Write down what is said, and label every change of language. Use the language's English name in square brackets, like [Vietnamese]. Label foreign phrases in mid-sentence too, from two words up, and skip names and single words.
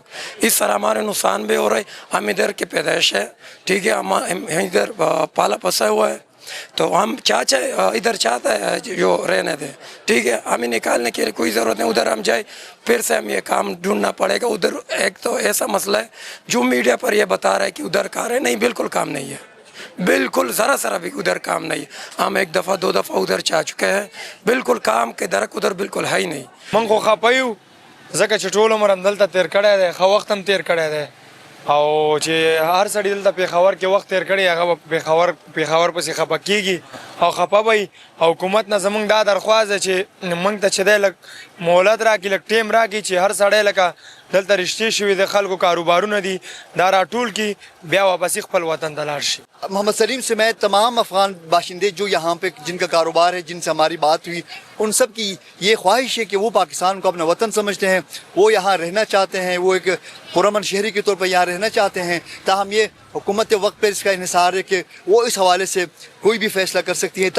[Urdu] اس طرح ہمارے نقصان بھی ہو رہا ہے. ہم ادھر کے پیدائش ہے، ٹھیک ہے، ہم ادھر پالا پسا ہوا ہے، تو ہم ادھر چاہتا ہے جو رہنے دیں، ٹھیک ہے، ہمیں نکالنے کے لیے کوئی ضرورت نہیں، ادھر ہم جائے پھر سے ہم یہ کام ڈھونڈنا پڑے گا۔ ادھر ایک تو ایسا مسئلہ ہے جو میڈیا پر یہ بتا رہا ہے کہ ادھر کار ہے، نہیں، بالکل کام نہیں ہے، بالکل ذرا بھی ادھر کام نہیں ہے۔ ہم 1 دفعہ 2 دفعہ ادھر چاہ چکے ہیں، بالکل کام کے درک ادھر بالکل ہے ہی نہیں۔ [Pashto] من خو خپایو ځکه چې ټول عمر هم دلته تیر کړی دی، ښه وخت هم تیر کړی دی، او چې هر سړي دلته پېښور کې وخت تیر کړی هغه به پېښور پسې خفه کېږي او خفه به وي. حکومت نه زمونږ دا درخواست ده چې موږ ته چې دی لږ مهلت راکړي، لږ ټیم راکړي چې هر سړی لکه دلته رشتې شوي د خلکو کاروبارونه دي دا راټول کړي، بیا واپسې خپل وطن ته لاړ شي۔ [Urdu] محمد سلیم سمیت تمام افغان باشندے جو یہاں پہ جن کا کاروبار ہے، جن سے ہماری بات ہوئی، ان سب کی یہ خواہش ہے کہ وہ پاکستان کو اپنا وطن سمجھتے ہیں، وہ یہاں رہنا چاہتے ہیں، وہ ایک پرامن شہری کے طور پر یہاں رہنا چاہتے ہیں۔ تاہم یہ حکومت وقت پر اس کا انحصار ہے کہ وہ اس حوالے سے کوئی بھی فیصلہ کر سکتی ہے۔